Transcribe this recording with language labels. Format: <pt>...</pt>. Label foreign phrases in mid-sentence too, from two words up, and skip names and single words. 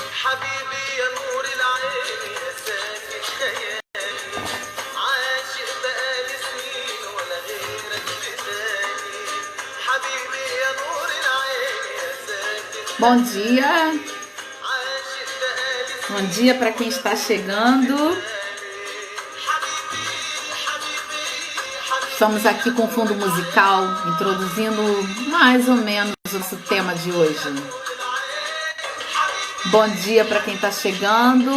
<ar>حبيبي يا نور العين يا ساكن خيالي عاشق بقالي سنين ولا غيرك بداني حبيبي يا نور العين يا ساكن</ar> <pt>Bom dia,</pt> <ar>عاشق بقالي</ar> <pt>bom dia para quem está chegando.</pt> <ar>حبيبي حبيبي حبيبي</ar> <pt>Estamos aqui com fundo musical, introduzindo mais ou menos o nosso tema de hoje. Bom dia para quem está chegando.</pt>